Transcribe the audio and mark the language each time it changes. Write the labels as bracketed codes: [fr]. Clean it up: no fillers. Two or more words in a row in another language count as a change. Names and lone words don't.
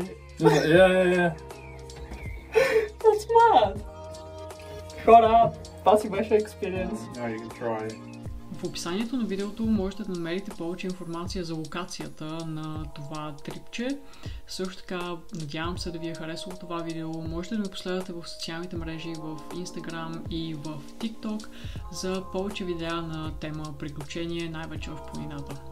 [en] Yeah. That's mad. [bg] Хора, това си беше experience. [en] Now you can try. [bg] В описанието на видеото можете да намерите повече информация за локацията на това трипче. Също така, надявам се да ви е харесало това видео. Можете да ме последвате в социалните мрежи, в Instagram и в TikTok за повече видеа на тема приключение, най-вече в планината.